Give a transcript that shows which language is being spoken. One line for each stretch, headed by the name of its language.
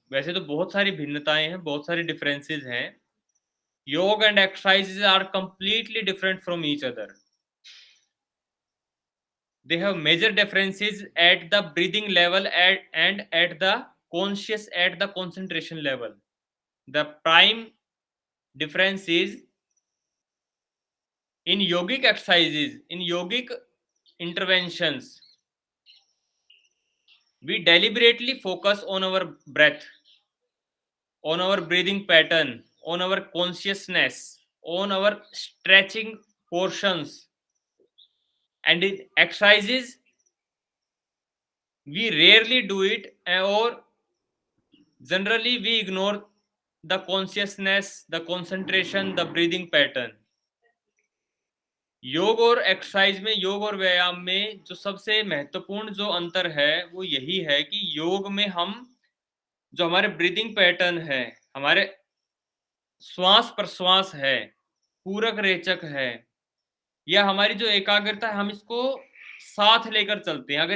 Hindi: वैसे तो बहुत सारी भिन्नताएं हैं, बहुत सारी डिफरेंसेस हैं।
English: Yoga and exercises are completely different from each other. They have major differences at the breathing level and at the conscious at the concentration level. The prime difference is in yogic exercises, in yogic interventions, we deliberately focus on our breath, on our breathing pattern, on our consciousness, on our stretching portions. And in exercises, we rarely do it, or generally we ignore the consciousness, the concentration, the breathing pattern.
Hindi: योग और exercise में, योग और व्यायाम में जो सबसे महत्वपूर्ण जो अंतर है वो यही है कि योग में हम जो हमारे ब्रीदिंग पैटर्न है, हमारे श्वास प्रश्वास है, पूरक रेचक है, या हमारी जो एकाग्रता है, हम इसको साथ लेकर चलते हैं।